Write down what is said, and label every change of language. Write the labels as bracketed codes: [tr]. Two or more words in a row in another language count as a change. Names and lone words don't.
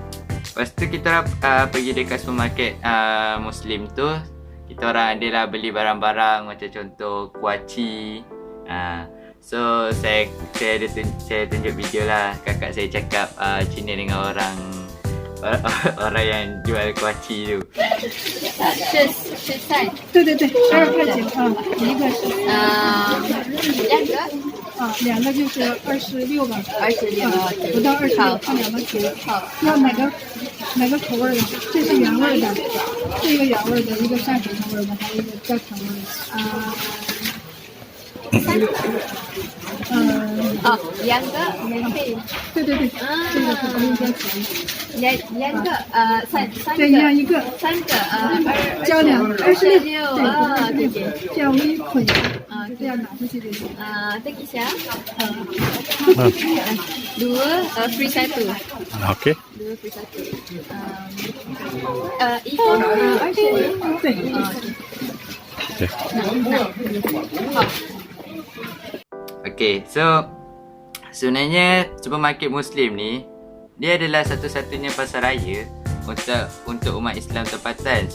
[ms] Lepas tu kita pergi dekat supermarket Muslim tu. kita orang adalah beli barang-barang macam contoh kuaci. So saya tunjuk video lah kakak saya cakap Cina dengan orang yang jual kuaci tu. [zh] 是菜，对对对，12块9啊，一个是两个两个就是26吧 26 不到26，好看两个图。好，要哪个口味的？这是原味的，这个原味的，一个山水口味的，还有一个焦糖味的。两个免费，对对对，这个是不用交钱的。两个三对，要一个三个交26，对对，这样微捆这样拿出去就行。等一下 [ms] dua free satu [zh] Okey. [ms] dua free satu 一个26 [zh] 对， [en] Okay, so [ms] sebenarnya supermarket Muslim ni dia adalah satu-satunya pasar raya untuk umat Islam tempatan.